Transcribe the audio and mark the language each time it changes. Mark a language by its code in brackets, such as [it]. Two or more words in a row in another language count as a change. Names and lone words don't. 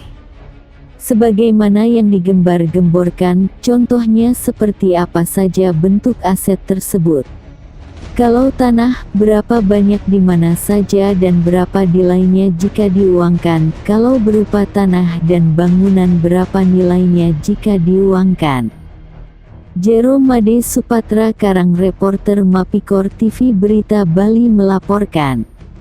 [id] Sebagaimana yang digembar-gemborkan, contohnya seperti apa saja bentuk aset tersebut. Kalau tanah, berapa banyak di mana saja dan berapa nilainya jika diuangkan. Kalau berupa tanah dan bangunan, berapa nilainya jika diuangkan. Jero Made Supatra Karang, reporter Mapikor TV Berita Bali melaporkan.